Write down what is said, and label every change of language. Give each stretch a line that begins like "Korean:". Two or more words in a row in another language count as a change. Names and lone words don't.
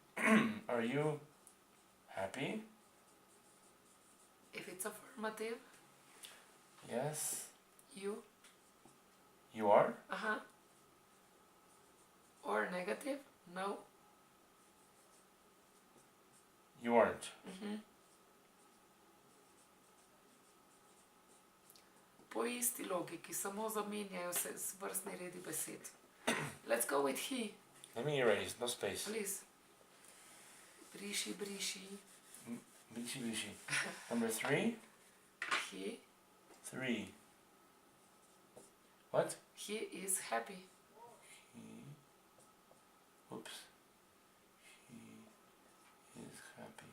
English: Are you happy? If it's affirmative, Yes. you. You are? Uh-huh. Or negative, no. You aren't.
Slovenian: Po isti logiki, samo zamenjajo se vrstni redi besed.
English: Let's go with he, Let me erase, no space.
Slovenian: please. Briši, briši. Bishi bishi.
English: Number 3. He, 3. What? he is happy. He. Oops. He is happy.